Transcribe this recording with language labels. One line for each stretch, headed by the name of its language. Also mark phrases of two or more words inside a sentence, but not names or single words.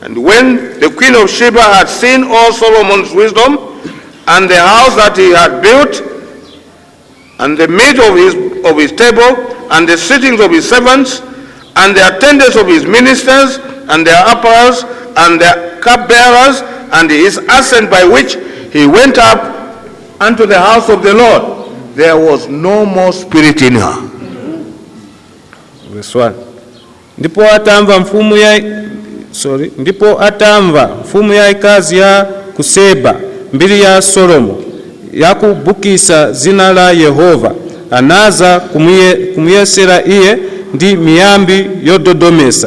English: And when the queen of Sheba had seen all Solomon's wisdom, and the house that he had built, and the meat of his table, and the sittings of his servants, and the attendance of his ministers, and their apparels, and their cupbearers, and his ascent by which he went up unto the house of the Lord, there was no more spirit in her. Verse 1.
Nyanja: Ndipo atamva mfumu ya ikazi ya kuseba mbili ya Solomo yakubukisa zina la Yehova, anaza kumuyesera iye ndi miyambi yododomesa.